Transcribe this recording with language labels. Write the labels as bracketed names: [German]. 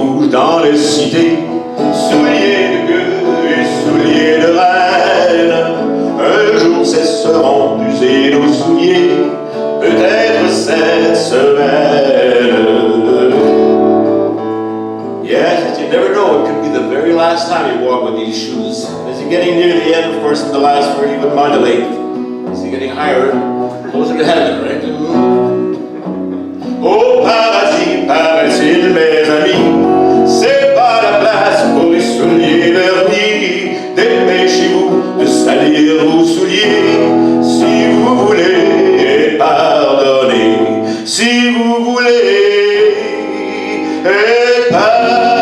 [French] dans les cités, souliers de gueux et souliers de reine. Un jour cesseront d'user nos souliers, peut-être cette semaine. [English] Yes, you never know, it could be the very last time you walk with these shoes. As you're getting near the end, of course, in the last word, you would modulate. As you're getting higher, closer to heaven, right? [French] Au paradis, paraît-il, mes amis, c'est pas la place pour les souliers vernis. Dépêchez-vous de salir vos souliers, si vous voulez pardonner, si vous voulez pardonner.